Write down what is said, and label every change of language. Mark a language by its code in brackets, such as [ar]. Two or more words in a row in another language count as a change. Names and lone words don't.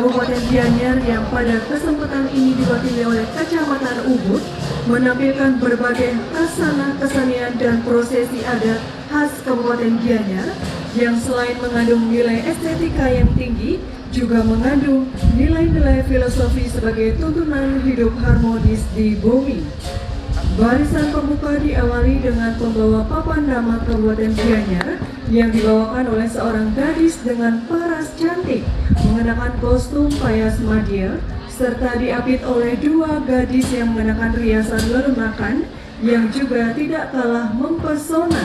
[id] Kabupaten Gianyar yang pada kesempatan ini diwakili oleh Kecamatan Ubud menampilkan berbagai khasana kesenian dan prosesi adat khas Kabupaten Gianyar yang selain mengandung nilai estetika yang tinggi juga mengandung nilai-nilai filosofi sebagai tuntunan hidup harmonis di bumi. Barisan pembuka diawali dengan pembawa papan nama Kabupaten Gianyar yang dibawakan oleh seorang gadis dengan paras cantik mengenakan kostum payas madya serta diapit oleh dua gadis yang mengenakan riasan lelunakan yang juga tidak kalah mempesona.